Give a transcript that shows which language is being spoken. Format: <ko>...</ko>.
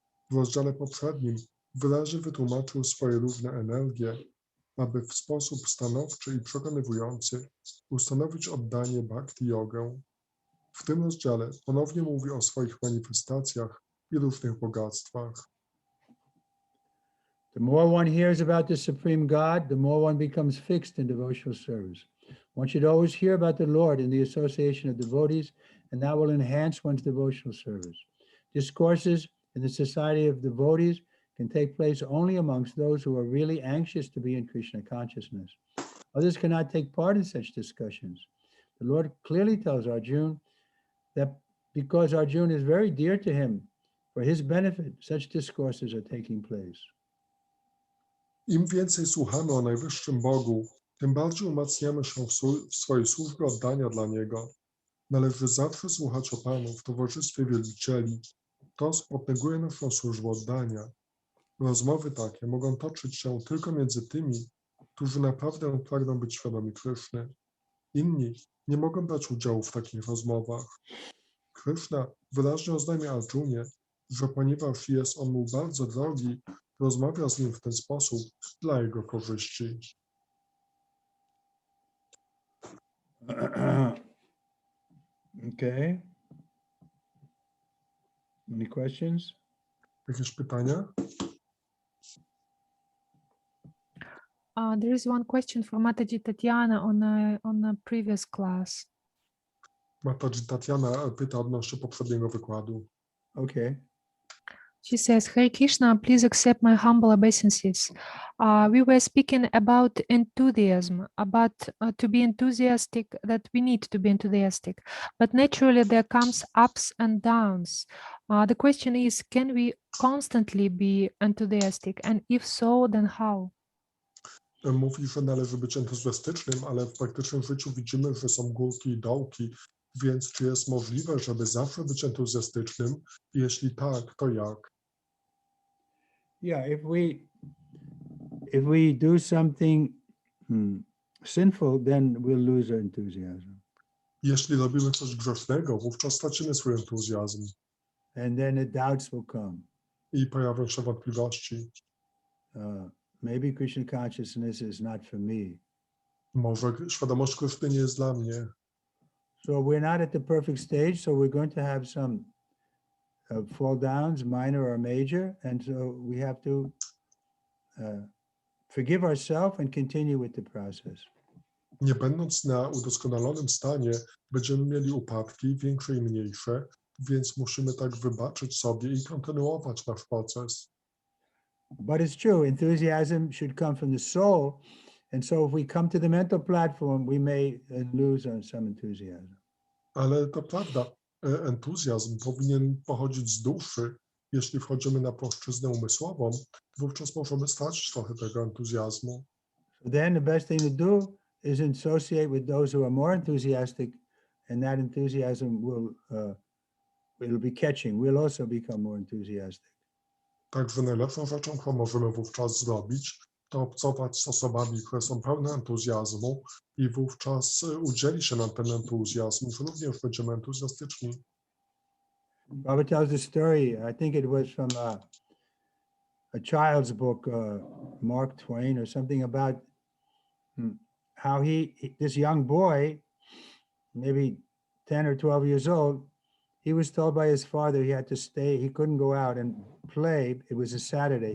<pl>W rozdziale poprzednim wyraźnie wytłumaczył swoje różne energie, aby w sposób stanowczy i przekonywujący ustanowić oddanie bhakti jogę. W tym rozdziale ponownie mówi o swoich manifestacjach i różnych bogactwach.</pl> <en>The more one hears about the Supreme God, the more one becomes fixed in devotional service. One should always hear about the Lord in the association of devotees, and that will enhance one's devotional service. Discourses in the society of devotees can take place only amongst those who are really anxious to be in Krishna consciousness. Others cannot take part in such discussions. The Lord clearly tells Arjuna that because Arjuna is very dear to him, for his benefit, such discourses are taking place.</en> <pl>Im więcej słuchamy o najwyższym Bogu, tym bardziej umacniamy się w swojej służbie oddania dla Niego. Należy zawsze słuchać o Panu w towarzystwie wielbicieli. To spotęguje naszą służbę oddania. Rozmowy takie mogą toczyć się tylko między tymi, którzy naprawdę pragną być świadomi Kryszny. Inni nie mogą brać udziału w takich rozmowach. Krishna wyraźnie oznajmia Arjunie, że ponieważ jest on mu bardzo drogi, rozmawia z nim w ten sposób dla jego korzyści.</pl> <en>Okay. Any questions?</en> <pl>Jakieś pytania?</pl> <en>There is one question for Mataji Tatiana on a previous class.</en> <pl>Mataji Tatiana pyta odnośnie poprzedniego wykładu.</pl> <en>Okay. She says, Hare Krishna, please accept my humble obeisances. We were speaking about enthusiasm, about to be enthusiastic, that we need to be enthusiastic. But naturally there comes ups and downs. The question is, can we constantly be enthusiastic? And if so, then how?</en> <pl>Mówi, że należy być entuzjastycznym, ale w praktycznym życiu widzimy, że są górki i dołki. Więc czy jest możliwe, żeby zawsze być entuzjastycznym? Jeśli tak, to jak?</pl> <en>Yeah, if we do something sinful, then we'll lose our enthusiasm.</en> <pl>Jeśli robimy coś grzesznego, wówczas stracimy swój entuzjazm.</pl> <en>And then the doubts will come.</en> <pl>I pojawią się wątpliwości.</pl> <en>maybe Krishna consciousness is not for me.</en> <pl>Może świadomość Kryszny nie jest dla mnie.</pl> <en>So we're not at the perfect stage, so we're going to have some fall downs, minor or major, and so we have to forgive ourselves and continue with the process.</en> <pl>Nie będąc na udoskonalonym stanie, będziemy mieli upadki, większe i mniejsze, więc musimy tak wybaczyć sobie i kontynuować nasz proces.</pl> <en>But it's true, enthusiasm should come from the soul, and so if we come to the mental platform, we may lose on some enthusiasm.</en> <pl>Ale to prawda, entuzjazm powinien pochodzić z duszy. Jeśli wchodzimy na płaszczyznę umysłową, wówczas możemy stracić trochę tego entuzjazmu.</pl> <en>So then the best thing to do is associate with those who are more enthusiastic, and that enthusiasm will be catching. We'll also become more enthusiastic.</en> <pl>Także najlepszą rzeczą, którą możemy wówczas zrobić, to obcować z osobami, które są pełne entuzjazmu i wówczas udzieli się nam ten entuzjazm, że również będziemy entuzjastyczni.</pl> <en>Bhagavat tells the story, I think it was from a child's book, Mark Twain or something, about how this young boy, maybe 10 or 12 years old, he was told by his father he had to stay, he couldn't go out and play. It was a Saturday.</en>